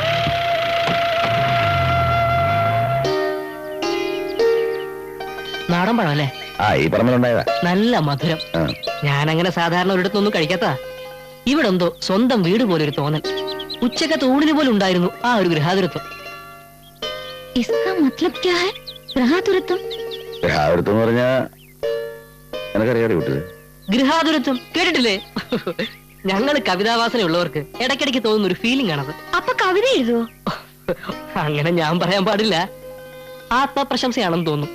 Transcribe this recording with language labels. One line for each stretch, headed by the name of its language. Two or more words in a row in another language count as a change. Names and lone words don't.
Malayalam: നാടൻ പഴം അല്ലേ? ആ ഈ പറമ്പിലുണ്ടായതാ. നല്ല മധുരം. ഞാനങ്ങനെ സാധാരണ ഒരിടത്തൊന്നും കഴിക്കാത്ത. ഇവിടെ എന്തോ സ്വന്തം വീട് പോലെ ഒരു തോന്നൽ. ഉച്ചക്കത്തെ ഊണിന് പോലും ഉണ്ടായിരുന്നു ആ ഒരു ഗൃഹാതുരത്വം.
Hindi: इसका मतलब क्या है?
Malayalam: ഗൃഹാതുരത്വം ഗൃഹാതുരത്വം എന്ന് പറഞ്ഞാ എനിക്കറിയാതെ വിട്ടത്. ഗൃഹാതുരത്വം കേട്ടിട്ടില്ലേ? ഞങ്ങൾ കവിതാവാസനയുള്ളവർക്ക് ഇടയ്ക്കിടയ്ക്ക് തോന്നുന്ന ഒരു ഫീലിംഗ് ആണത്. അപ്പൊ കവിത എഴുതുവോ? അങ്ങനെ ഞാൻ പറയാൻ പാടില്ല. ആത്മപ്രശംസയാണെന്ന് തോന്നുന്നു.